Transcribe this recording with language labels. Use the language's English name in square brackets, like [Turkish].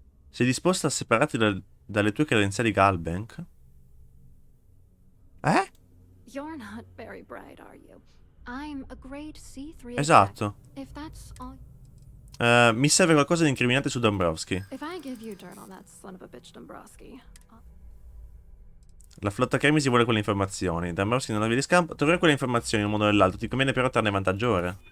[Italian] Sei disposta a separarti dalle tue credenziali Galbank? Eh? [English] You're not very bright, are you? I'm a grade C3 [Italian] Esatto. [English] If that's all... [Italian] Mi serve qualcosa di incriminante su Dombrowski. [English] If I give you dirt on that son of a bitch Dombrowski... [Italian] La flotta Cremisi vuole quelle informazioni. Dombrowski non ha via di scampo. Trovare quelle informazioni in un modo o nell'altro ti conviene però trarne vantaggio ora.